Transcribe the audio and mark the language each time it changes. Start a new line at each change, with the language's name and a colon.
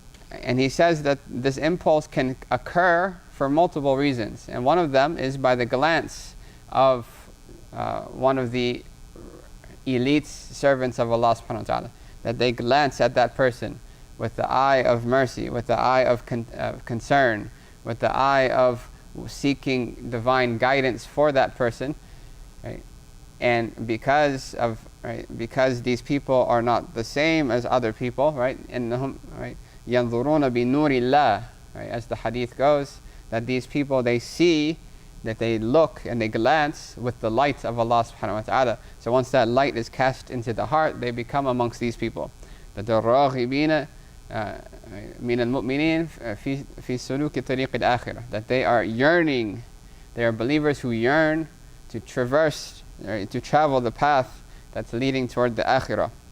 English: And he says that this impulse can occur for multiple reasons, and one of them is by the glance of one of the elite servants of Allah subhanahu wa ta'ala, that they glance at that person with the eye of mercy, with the eye of concern, with the eye of seeking divine guidance for that person, right? And because these people are not the same as other people, right?
Arabic: إنهم,
English: right?
Arabic: ينظرون بنور الله,
English: right? As the hadith goes, that these people, they see, that they look and they glance with the light of Allah subhanahu wa ta'ala. So once that light is cast into the heart, they become amongst these people. That the
Arabic: راغبين من المؤمنين في سلوك طريق الآخرة,
English: that they are yearning, they are believers who yearn to traverse, to travel the path that's leading toward the Akhirah.